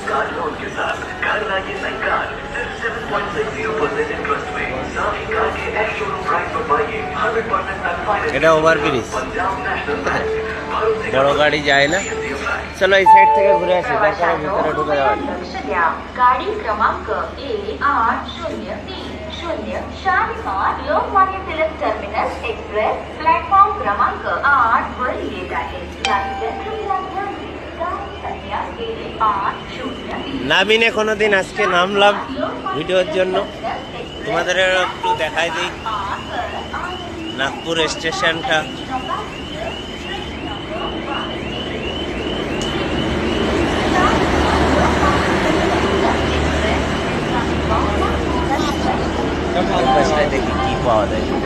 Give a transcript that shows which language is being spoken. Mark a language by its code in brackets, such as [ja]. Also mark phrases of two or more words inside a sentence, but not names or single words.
[bn] এটা ওভার ব্রিজ, বড় গাড়ি যায় না। চলো এই সাইড থেকে ঘুরে আসি, তারপরে ভিতরে ঢুকে যাওয়া। [mr] गाड़ी क्रमांक A8030 शालीमार लोकमान्य तिलक टर्मिनस एक्सप्रेस प्लेटफॉर्म क्रमांक 8 वर येत आहे। [bn] নামিনে কোনোদিন, আজকে নামলাম ভিডিওর জন্য। তোমাদের একটু দেখাই দিই নাগপুর স্টেশনটা। দেখি কি পাওয়া যায়।